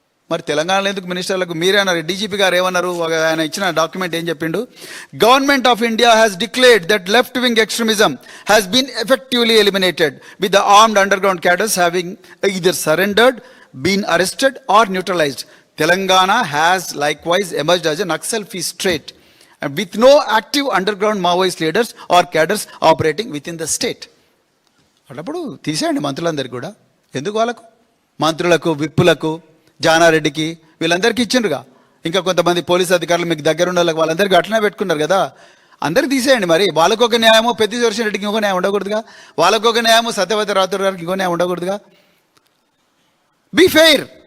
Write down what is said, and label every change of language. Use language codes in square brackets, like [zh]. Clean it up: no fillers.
[te] మరి తెలంగాణలో ఎందుకు మినిస్టర్లకు? మీరే అన్నారు, డీజీపీ గారు ఏమన్నారు, ఆయన ఇచ్చిన డాక్యుమెంట్ ఏం చెప్పిండు? [en] Government of India has declared that left wing extremism has been effectively eliminated with the armed underground cadres having either surrendered, been arrested or neutralized. Telangana has likewise emerged as a Naxal-free state and with no active underground Maoist leaders or cadres operating within the state. [te] అప్పుడు తీసేయండి మంత్రులందరికీ కూడా. ఎందుకు వాళ్ళకు? మంత్రులకు, విప్పులకు, జానారెడ్డికి, వీళ్ళందరికీ ఇచ్చిండ్రుగా. ఇంకా కొంతమంది police అధికారులు మీకు దగ్గర ఉన్న వాళ్ళకి వాళ్ళందరికీ అట్లనే పెట్టుకున్నారు కదా. అందరికి తీసేయండి. మరి వాళ్ళకొక న్యాయమో పెద్దిశ్వర రెడ్డికి ఇంకో న్యాయం ఉండకూడదుగా, వాళ్ళకొక న్యాయమో సత్యవతి రాథోడ్ గారికి ఇంకో న్యాయం ఉండకూడదుగా. [en] Be fair.